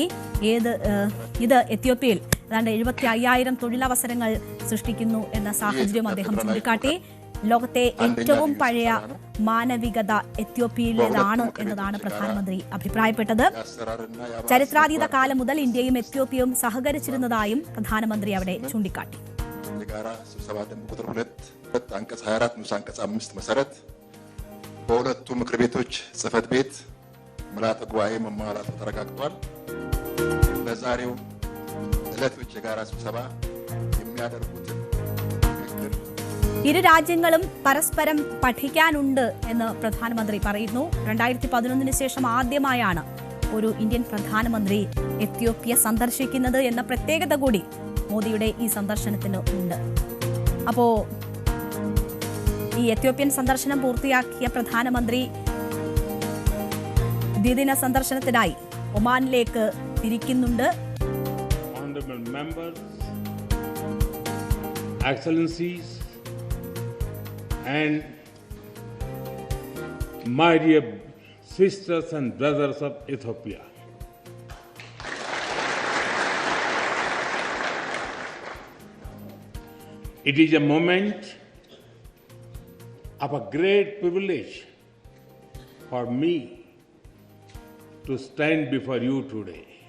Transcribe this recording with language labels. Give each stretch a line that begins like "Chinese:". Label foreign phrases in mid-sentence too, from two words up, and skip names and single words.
Malayalam: ഇത് എത്യോപ്യയിൽ ഏതാണ്ട് 75,000 തൊഴിലവസരങ്ങൾ സൃഷ്ടിക്കുന്നു എന്ന സാഹചര്യം അദ്ദേഹം ചൂണ്ടിക്കാട്ടി. ലോകത്തെ ഏറ്റവും പഴയ മാനവികത എത്യോപ്യയിലേതാണ് എന്നതാണ് പ്രധാനമന്ത്രി അഭിപ്രായപ്പെട്ടത്. ചരിത്രാതീത കാലം മുതൽ ഇന്ത്യയും എത്യോപ്യയും സഹകരിച്ചിരുന്നതായും പ്രധാനമന്ത്രി അവിടെ ചൂണ്ടിക്കാട്ടി.
Amharic: በሁለቱ ምክር ቤቶች ጽህፈት ቤት ምልዓተ ጉባኤ መሟላቱ ተረጋግጧል። በዛሬው ዕለት የጋራ ስብሰባ የሚያደርጉትን
Malayalam: ഇരു രാജ്യങ്ങളും പരസ്പരം പഠിക്കാനുണ്ട് എന്ന് പ്രധാനമന്ത്രി പറയുന്നു. 2011 ശേഷം ആദ്യമായാണ് ഒരു ഇന്ത്യൻ പ്രധാനമന്ത്രി എത്യോപ്യ സന്ദർശിക്കുന്നത് എന്ന പ്രത്യേകത കൂടി മോദിയുടെ ഈ സന്ദർശനത്തിന് ഉണ്ട്. അപ്പോ ഈ എത്യോപ്യൻ സന്ദർശനം പൂർത്തിയാക്കിയ പ്രധാനമന്ത്രി ദ്വിദിന സന്ദർശനത്തിനായി ഒമാനിലേക്ക് തിരിക്കുന്നുണ്ട്.
English: And my dear sisters and brothers of Ethiopia, it is a moment of a great privilege for me to stand before you today.